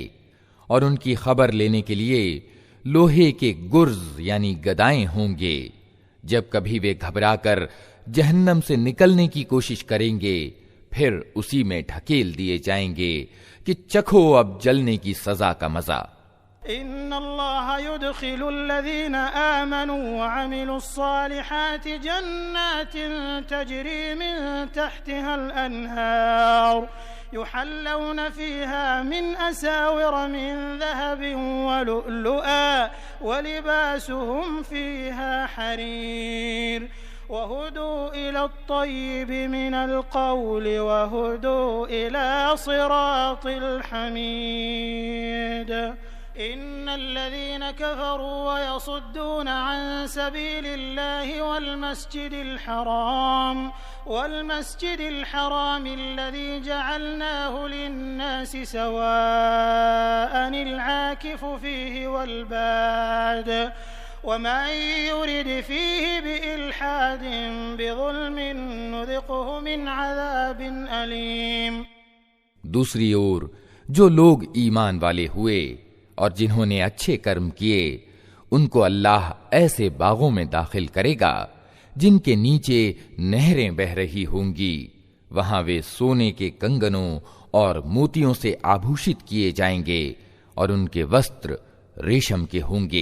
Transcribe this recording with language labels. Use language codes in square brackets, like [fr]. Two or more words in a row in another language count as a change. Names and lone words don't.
[hi] और उनकी खबर लेने के लिए लोहे के गुर्ज यानी गदाएं होंगे। जब कभी वे घबराकर जहन्नम से निकलने की कोशिश करेंगे फिर उसी में ढकेल दिए जाएंगे कि चखो अब जलने की सजा का मजा। [ar] إن الله يدخل الذين آمنوا وعملوا الصالحات جنات تجري من تحتها الأنهار يحلون فيها من أساور من ذهب ولؤلؤا ولباسهم فيها حرير وهدوا إلى الطيب من القول وهدوا إلى صراط الحميد. إن الذين كفروا ويصدون عن سبيل الله والمسجد الحرام الذي جعلناه للناس سواء العاكف فيه والباد ومن يرد فيه بإلحاد بظلم نذقه من عذاب أليم. [hi] दूसरी ओर जो लोग ईमान वाले हुए और जिन्होंने अच्छे कर्म किए, उनको अल्लाह ऐसे बागों में दाखिल करेगा जिनके नीचे नहरें बह रही होंगी। वहां वे सोने के कंगनों और मोतियों से आभूषित किए जाएंगे और उनके वस्त्र रेशम के होंगे।